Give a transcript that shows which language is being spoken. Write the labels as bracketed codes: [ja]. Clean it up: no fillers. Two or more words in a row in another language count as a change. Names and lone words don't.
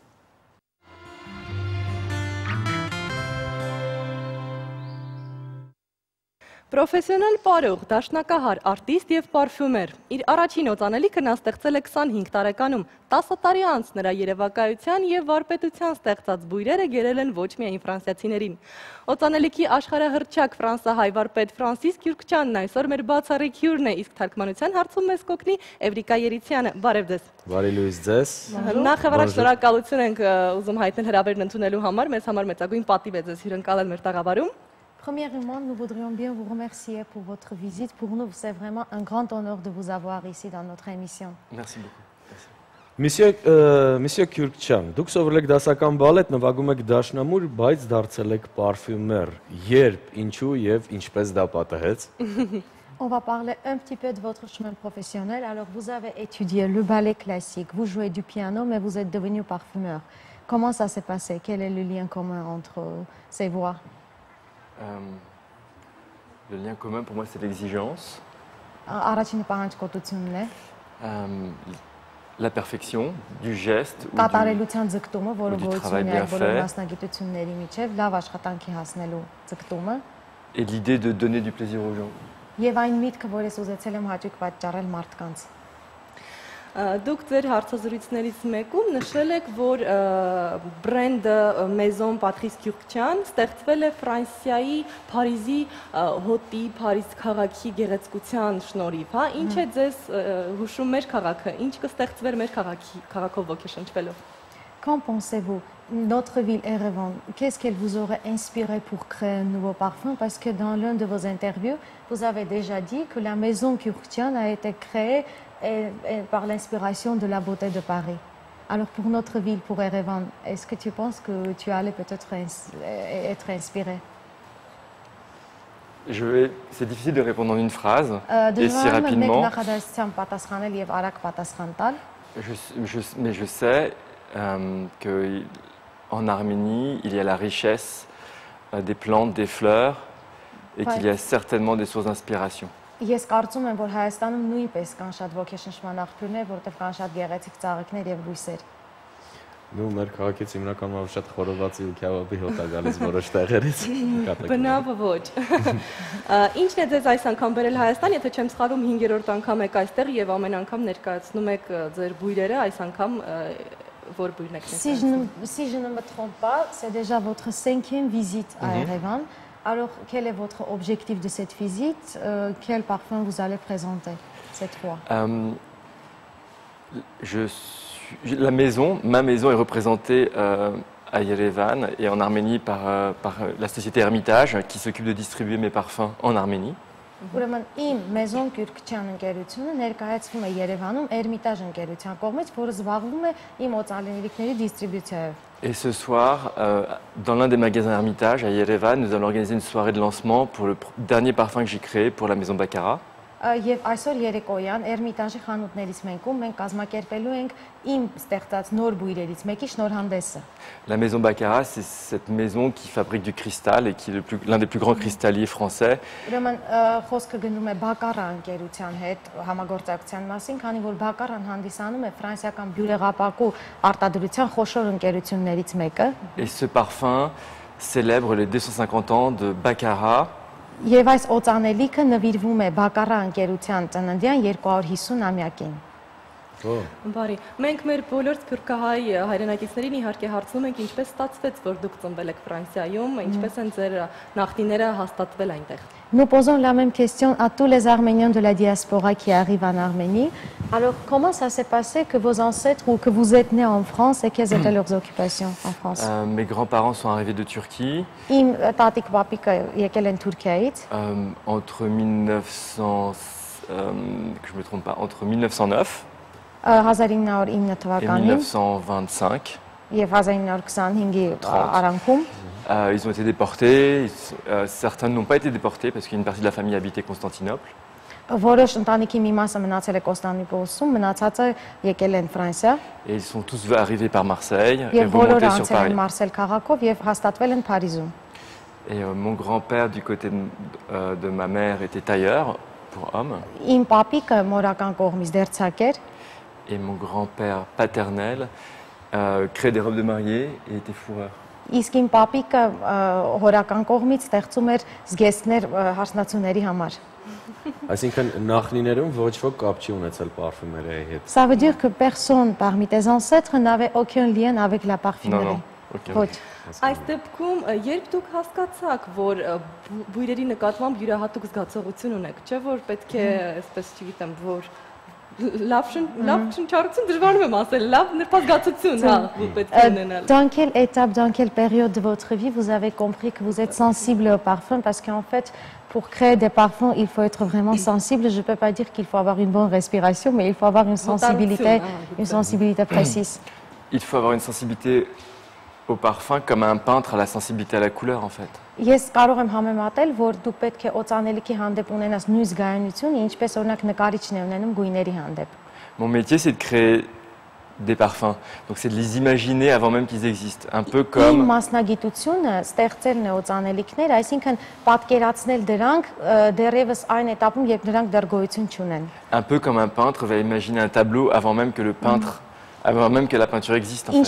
[hy] Պրոֆեսիոնալ պարող, դաշնակահար, արտիստ և պարֆյումեր։ Իր առաջին օծանելիքը նա ստեղծել է 25 տարեկանում, 10 տարի անց նրա երևակայության և վարպետության ստեղծած բույրերը գերել են ոչ միայն ֆրանսիացիներին։ Օծանելիքի աշխարհահռչակ ֆրանսահայ վարպետ Ֆրանսիս Քյուրքչյանն այսօր մեր բացառիկ հյուրն է, իսկ թարգմանության հարցում մեզ կօգնի Էվրիկա Երիցյանը։ Բարև ձեզ։ Բարի լույս ձեզ։ Նախ եւ առաջ շնորհակալություն ենք ուզում հայտնել հրավերն ընդունելու համար, մեզ համար մեծագույն պատիվ է ձեզ հյուրընկալել մեր տաղավարում։ [fr] Premièrement, nous voudrions bien vous remercier pour votre visite. Pour nous, c'est vraiment un grand honneur de vous avoir ici dans notre émission. Merci beaucoup. [hy] Monsieur Քյուրքչյան, դուք սովորել եք դասական բալետ, նվագում եք դաշնամուր, բայց դարձել եք պարֆյումեր։ Երբ, ինչու եւ ինչպես դա պատահեց։ [fr] On va parler un petit peu de votre chemin professionnel. Alors, vous avez étudié le ballet classique, vous jouez du piano, mais vous êtes devenu parfumeur. Comment ça s'est passé? Quel est le lien commun entre ces voies? Le lien commun pour moi c'est l'exigence, la perfection du geste ou du travail bien fait et l'idée de donner du plaisir aux gens. [hy] Դուք ձեր հարցազրույցներից մեկում նշել եք, որ բրենդը Maison Patrice Քյուրքչյան ստեղծվել է Ֆրանսիայի Փարիզի հոտի, Փարիզ քաղաքի գեղեցկության շնորհիվ, հա, ինչ է ձեզ հուշում մեր քաղաքը, ինչ կստեղծվեր մեր քաղաքով ոգեշնչվելով։ [fr] Qu'en pensez-vous? Notre ville Erevan, qu'est-ce qu'elle vous aurait inspiré pour créer un nouveau parfum? Parce que dans l'une de vos interviews, vous avez déjà dit que la Maison Kürkçyan a été créée par l'inspiration de la beauté de Paris. Alors pour notre ville, pour Erevan, est-ce que tu penses que tu allais peut-être être inspiré? C'est difficile de répondre en une phrase et si rapidement. Mais je sais qu'en Arménie, il y a la richesse des plantes, des fleurs et qu'il y a certainement des sources d'inspiration. [hy] Ես կարծում եմ, որ Հայաստանում նույնպես կան շատ ոգեշնչման աղբյուրներ, որտեղ կան շատ գեղեցիկ ծաղիկներ եւ բույսեր։ Նու մեր քաղաքից հիմնականում շատ խորովածի ու քյաբաբի հոտ է գալիս որոշ տեղերից։ Բնավ ոչ։ Ինչն է ձեզ այս անգամ բերել Հայաստան, եթե չեմ սխալվում 5-րդ անգամ եք այստեղ եւ ամեն անգամ ներկայացնում եք ձեր բույրերը, այս անգամ որ բույրն եք ներկայացնում։ [fr] Si je ne me trompe pas, c'est déjà votre 5e visite à Erevan. Alors, quel est votre objectif de cette visite? Quel parfum vous allez présenter cette fois? Ma maison est représentée à Yerevan et en Arménie par la société Hermitage qui s'occupe de distribuer mes parfums en Arménie. [hy] Ուրեմն իմ Maison Kürkçyan ընկերությունը ներկայացվում է Երևանում Hermitage ընկերության կողմից, որը զբաղվում է իմ օծանելիքների դիստրիբյուցիայով։ [fr] Et ce soir, dans l'un des magasins Hermitage à Yerevan, nous allons organiser une soirée de lancement pour le dernier parfum que j'ai créé pour la Maison Baccarat. [hy] Եվ այսօր երեկոյան Hermitage-ի խանութներից մեկում մենք կազմակերպելու ենք իմ ստեղծած նոր բույրերից մեկի շնորհանդեսը։ [fr] La Maison Baccarat, c'est cette maison qui fabrique du cristal et qui est l'un des plus grands cristalliers français. [hy] Ուրեմն խոսքը գնում է Baccarat ընկերության հետ համագործակցության մասին, քանի որ Baccarat-ն հանդիսանում է ֆրանսիական բյուրեղապակու արտադրության խոշոր ընկերություններից մեկը։ [fr] Et ce parfum célèbre les 250 ans de Baccarat. [hy] Եվ այս օծանելիքը նվիրվում է Baccarat ընկերության ծննդյան 250-ամյակին։ Բարի, մենք մեր բոլոր սփյուռքահայ հայրենակիցներին իհարկե հարցնում ենք ինչպես ստացվեց, որ դուք ծնվել եք Ֆրանսիայում, ինչպես են ձեր նախնիները հաստատվել այնտեղ։ [fr] Nous posons la même question à tous les Arméniens de la diaspora qui arrivent en Arménie. Alors, comment ça s'est passé que vos ancêtres ou que vous êtes nés en France et quelles étaient leurs occupations en France? Mes grands-parents sont arrivés de Turquie. [hy] Իմ տատիկ պապիկը եկել են Թուրքիայից [fr] Entre 1900, que je me trompe pas, entre 1909 1909 et [hy] թվականին 1925. եւ 1925-ի արանքում [fr] Ils ont été déportés. Certains n'ont pas été déportés parce qu'une partie de la famille habitait Constantinople. [hy] որոշ ընտանիքի մի մասը մնացել է Կոստանդնուպոլսում, մնացածը եկել են Ֆրանսիա [fr] Et ils sont tous arrivés par Marseille et [hy] եւ բոլորը [fr] remontés sur անցել են Paris. [hy] Մարսել քաղաքով եւ հաստատվել են Փարիզում։ [fr] Et mon grand-père du côté de ma mère était tailleur pour hommes. [hy] Իմ պապիկը մորական կողմից դերձակ էր [fr] Et mon grand-père paternel créait des robes de mariée et était fourreur. [hy] Իսկ իմ պապիկը հորական կողմից ստեղծում էր զգեստներ հարսնացուների համար։ Այսինքն նախնիներում ոչ ոք կապ չի ունեցել պարֆումերի հետ։ [fr] Ça veut dire que personne parmi tes ancêtres n'avait aucun lien avec la parfumerie. [hy] Ոչ։ Այս դեպքում երբ դուք հասկացաք, որ բույրերի նկատմամբ յուրահատուկ զգացողություն ունեք, չէ՞ որ պետք է, այսպես չգիտեմ, որ լավ շնչառություն դժվարում եմ ասել, լավ նրբազգացություն, հա, պետք է ունենալ։ [fr] Dans quelle étape, dans quelle période de votre vie vous avez compris que vous êtes sensible au parfum? Parce qu'en fait, pour créer des parfums, il faut être vraiment sensible. Je ne peux pas dire qu'il faut avoir une bonne respiration, mais il faut avoir une sensibilité précise. Il faut avoir une sensibilité au parfum comme un peintre a la sensibilité à la couleur en fait. [hy] Ես կարող եմ համեմատել, որ դու պետք է օծանելիքի հանդեպ ունենաս նույն զգայունությունը, ինչպես օրինակ նկարիչն է ունենում գույների հանդեպ։ [fr] Mon métier c'est de créer des parfums. Donc c'est de les imaginer avant même qu'ils existent. Un peu [hy] Իմ [fr] comme [hy] մասնագիտությունը ստեղծելն է օծանելիքներ, այսինքն պատկերացնել դրանք դեռևս այն этаպում, երբ դրանք դեռ գոյություն չունեն։ [fr] un peu comme un peintre va imaginer un tableau avant même que le peintre avant même que la peinture existe en fait.